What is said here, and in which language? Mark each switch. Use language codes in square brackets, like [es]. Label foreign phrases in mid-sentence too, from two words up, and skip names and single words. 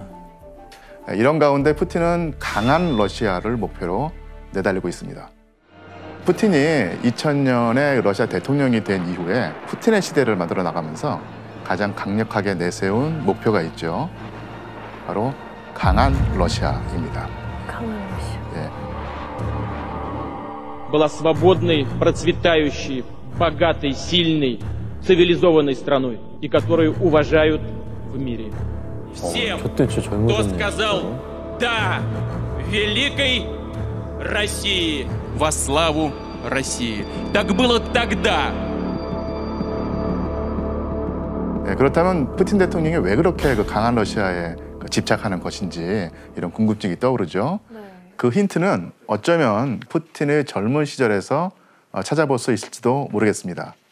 [ko] 이런 가운데 푸틴은 강한 러시아를 목표로 내달리고 있습니다. 푸틴이 2000년에 러시아 대통령이 된 이후에 푸틴의 시대를 만들어 나가면서 가장 강력하게 내세운 목표가 있죠. 바로 강한 러시아입니다. 강한 러시아. 예. [ru] Была свободной, процветающей, богатой, сильной, цивилизованной страной, и которую уважают в мире. Всем, кто сказал «да» великой России, во славу России. Так было тогда. [ko] 네, 그렇다면 푸틴 대통령이 왜 그렇게 그 강한 러시아에 집착하는 것인지 이런 궁금증이 떠오르죠. 네. 그 힌트는 어쩌면 푸틴의 젊은 시절에서 찾아볼 수 있을지도 모르겠습니다.